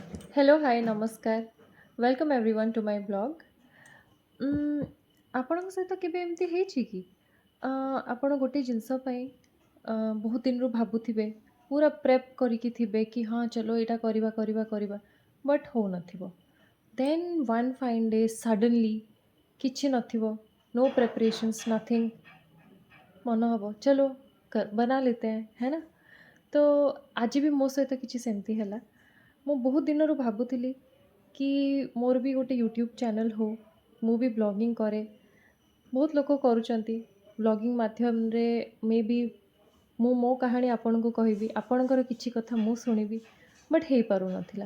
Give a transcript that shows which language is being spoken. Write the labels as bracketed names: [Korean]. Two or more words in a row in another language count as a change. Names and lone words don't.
[English] hello hi namaskar welcome everyone to my blog. [Odia] ଆପଣଙ୍କ ସହିତ କେବେ ଏମିତି ହେଇଛି କି ଆପଣ ଗୋଟେ ଜିନିଷ ପାଇଁ ବହୁତ ଦିନରୁ ଭାବୁଥିବେ, ପୁରା ପ୍ରେପ୍ କରିକି ଥିବେ କି ହଁ ଚଲୋ ଏଇଟା କରିବା କରିବା କରିବା, ବଟ୍ ହଉନଥିବ। [English] then one fine day suddenly [Odia] କିଛି ନଥିବ, [English] no preparations nothing, [Odia] ମନ ହବ [Hindi] चलो बना लेते हैं है ना। [Odia] ତ ଆଜି ବି ମୋ ସହିତ କିଛି ସେମିତି ହେଲା। ମୁଁ ବହୁତ ଦିନରୁ ଭାବୁଥିଲି କି ମୋର ବି ଗୋଟେ [English] YouTube channel [Odia] ହଉ, ମୁଁ ବି ବ୍ଲଗିଂ କରେ। ବହୁତ ଲୋକ କରୁଛନ୍ତି ବ୍ଲଗିଂ ମାଧ୍ୟମରେ। ମେ ବି ମୁଁ ମୋ କାହାଣୀ ଆପଣଙ୍କୁ କହିବି, ଆପଣଙ୍କର କିଛି କଥା ମୁଁ ଶୁଣିବି, ବଟ୍ ହେଇପାରୁନଥିଲା।